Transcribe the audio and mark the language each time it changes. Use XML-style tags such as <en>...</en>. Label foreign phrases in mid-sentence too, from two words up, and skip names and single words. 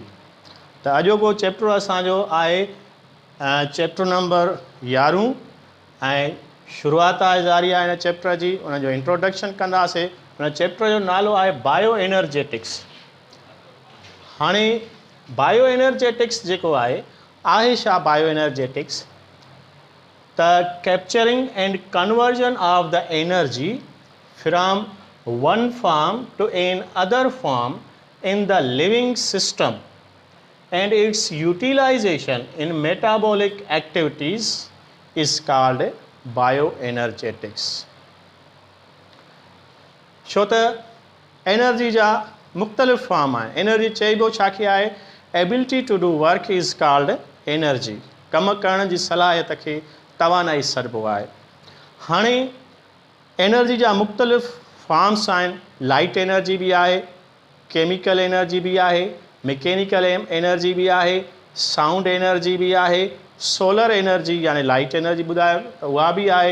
<sd>त अॼोको चैप्टर असांजो आहे</sd> <en>chapter number 11</en> <sd>ऐं शुरूआत आहे जारी आहे हिन चैप्टर जी। उन जो इंट्रोडक्शन कंदासीं। हुन चैप्टर जो नालो आहे</sd> <en>bio energetics.</en> <sd>हाणे</sd> <en>bio energetics</en> <sd>जेको आहे छा</sd> <en>bio energetics? The capturing and conversion of the energy from one form to another form in the living system and its utilization in metabolic activities is called bioenergetics.</en> <sd>छो त एनर्जी जा मुख़्तलिफ़ फॉर्म आहिनि। एनर्जी चइबो छाखे आहे?</sd> <en>ability to do work is called energy.</en> <sd>कम करण जी सलाहियत खे तवानाई सॾिबो आहे। हाणे एनर्जी जा मुख़्तलिफ़ फॉर्म्स आहिनि।</sd> <en>light energy</en> <sd>बि आहे,</sd> <en>chemical energy</en> <sd>बि आहे,</sd> <en>mechanical energy</en> <sd>बि आहे,</sd> <en>sound energy</en> <sd>बि आहे,</sd> <en>solar energy</en> <sd>यानी</sd> <en>light energy</en> <sd>ॿुधायो त उहा बि आहे।</sd>